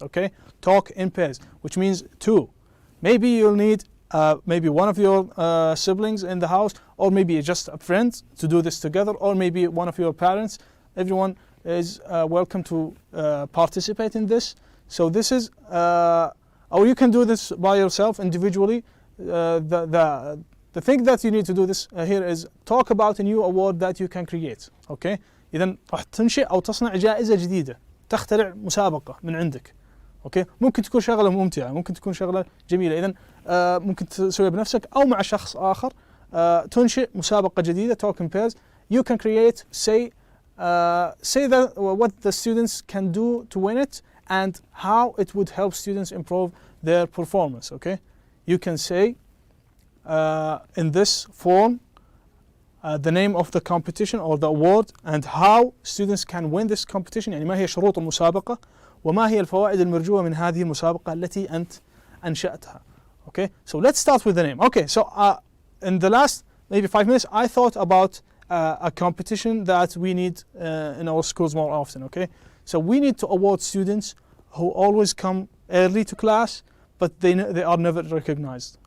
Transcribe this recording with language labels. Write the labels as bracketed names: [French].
[English] Okay, talk in pairs, which means 2. Maybe you'll need maybe one of your siblings in the house, or maybe just a friend to do this together, or maybe one of your parents. Everyone is welcome to participate in this. So this is, or you can do this by yourself individually. The thing that you need to do this here is talk about a new award that you can create. Okay. [Arabic] إذا راح تنشئ أو تصنع جائزة جديدة، تخترع مسابقة من عندك. أوكي. ممكن تكون شغلة ممتعة، ممكن تكون شغلة جميلة. إذا ممكن تسويها بنفسك أو مع شخص آخر. تنشئ مسابقة جديدة. [English] Talk in pairs. You can create, say that what the students can do to win it and how it would help students improve their performance. Okay. You can say in this form the name of the competition or the award and how students can win this competition. [Arabic] يعني ما هي شروط المسابقة وما هي الفوائد المرجوة من هذه المسابقة التي أنت أنشأتها. [English] Okay, so let's start with the name. Okay, so in the last maybe 5 minutes I thought about a competition that we need in our schools more often. Okay, so we need to award students who always come early to class but they are never recognized.